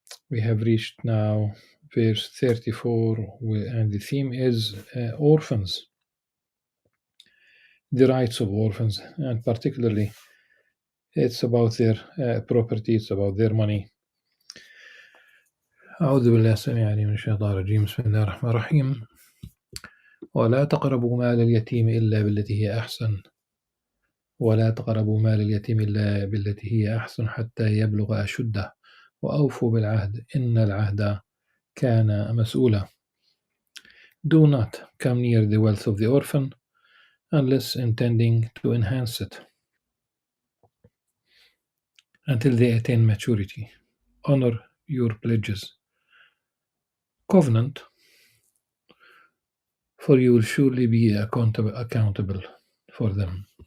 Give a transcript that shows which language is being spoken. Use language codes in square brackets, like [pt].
[en] We have reached now verse 34, and the theme is orphans, the rights of orphans, and particularly it's about their property, it's about their money. [ar] أعوذ بالله السميع العليم من الشيطان الرجيم بسم الله الرحمن الرحيم ولا تقربوا مال اليتيم إلا بالتي هي أحسن ولا تقربوا مال اليتيم إلا بالتي هي أحسن حتى يبلغ أشده وأوفوا بالعهد إن العهد كان مسؤولا. [en] Do not come near the wealth of the orphan unless intending to enhance it until they attain maturity. Honor your pledges. Covenant, for you will surely be accountable for them.